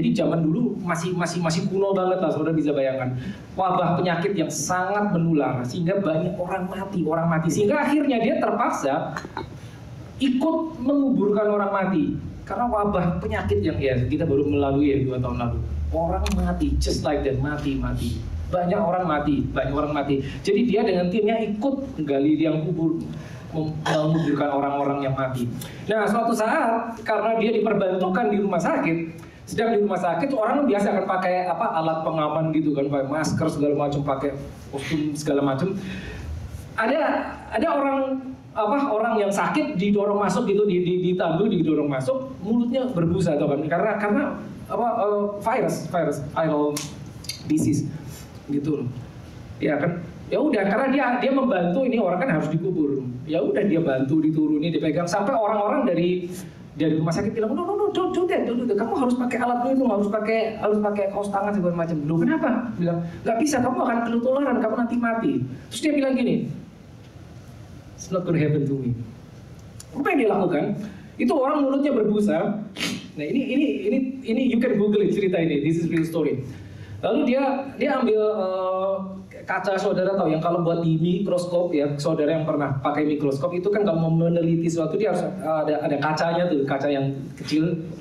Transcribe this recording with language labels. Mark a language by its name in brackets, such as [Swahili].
[Indonesian] Jadi zaman dulu masih kuno banget lah, saudara bisa bayangkan. Wabah penyakit yang sangat menular sehingga banyak orang mati. Sehingga akhirnya dia terpaksa ikut menguburkan orang mati. Karena wabah penyakit yang ya kita baru melalui ya 2 tahun lalu. Orang mati, [English] just like that, [Indonesian] mati. Banyak orang mati. Jadi dia dengan timnya ikut menggali liang kubur, menguburkan orang-orang yang mati. Nah, suatu saat karena dia diperbantukan di rumah sakit, sedang di rumah sakit orang biasa akan pakai alat pengaman gitu kan, pakai masker segala macam, pakai kostum segala macam. Ada orang yang sakit didorong masuk gitu, ditandu didorong masuk, mulutnya berbusa atau kan karena [English] viral disease [Indonesian] gitu loh. Ya kan, ya udah karena dia membantu ini orang kan harus dikubur. Ya udah dia bantu dituruni, dipegang sampai orang-orang dari rumah sakit bilang, [English] no, don't do that. [Indonesian] Kamu harus pakai alat itu, harus pakai kaos tangan segala macam. Loh kenapa? Bilang nggak bisa, kamu akan ketularan, kamu nanti mati. Terus dia bilang gini, [English] it's not gonna happen to me. [Indonesian] Apa yang dia lakukan? Itu orang mulutnya berbusa. Nah ini [English] you can Google it, [Indonesian] cerita ini. [English] This is real story. [Indonesian] Lalu dia ambil kaca, saudara tahu yang kalau buat di mikroskop ya, saudara yang pernah pakai mikroskop itu kan kalau mau meneliti sesuatu dia harus ada kacanya tuh, kaca yang kecil.